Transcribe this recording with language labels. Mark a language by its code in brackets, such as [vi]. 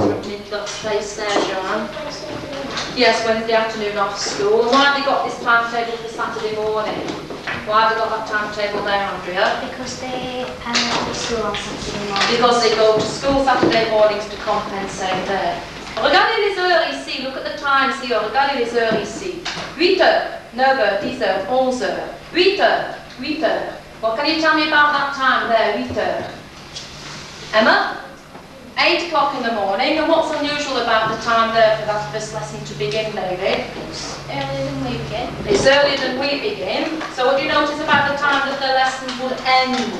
[en] You've got space there, Joanne. Yes, Wednesday afternoon off school. And why have you got this timetable for Saturday morning? Why have you got that timetable there, Andrea? Because they go to school on Saturday morning. Because they go to school Saturday mornings to compensate there. [fr] Regardez les heures ici, [en] look at the times here, [fr] regardez les heures ici. 8h, 9h, 10h, 11h. 8h, 8h. [en] What can you tell me about that time there, 8h? Emma? 8 o'clock in the morning, and what's unusual about the time there for that first lesson to begin, David? It's earlier than we begin. It's earlier than we begin. So what do you notice about the time that the lesson would end?